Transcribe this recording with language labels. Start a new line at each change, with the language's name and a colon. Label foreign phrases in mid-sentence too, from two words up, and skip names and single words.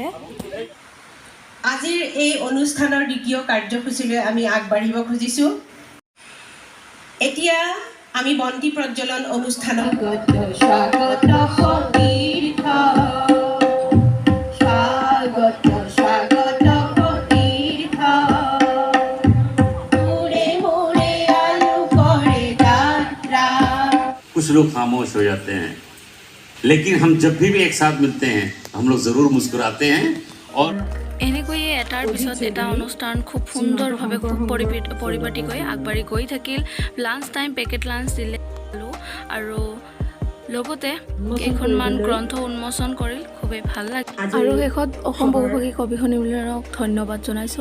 Assamese: আজিৰ এই অনুষ্ঠানৰ দ্বিতীয় কাৰ্যসূচীলৈ আমি আগবাঢ়িব খুজিছোঁ। এতিয়া আমি বন্তি প্ৰজ্বলন অনুষ্ঠানত
Hindi: कुछ लोग खामोश हो जाते हैं, लेकिन हम जब भी एक साथ मिलते हैं हम लोग जरूर मुस्कुराते हैं। और
Assamese: এনেকৈয়ে এটাৰ পিছত এটা অনুষ্ঠান খুব সুন্দৰভাৱে খুব পৰিপাটিকৈ আগবাঢ়ি গৈ থাকিল।
English: lunch time, packet lunch
Assamese: দিলে আৰু লগতে কেইখনমান গ্ৰন্থ উন্মোচন কৰিল, খুবেই ভাল লাগে। আৰু শেষত অসম বহুভাষী কবি সন্মিলনক ধন্যবাদ জনাইছোঁ।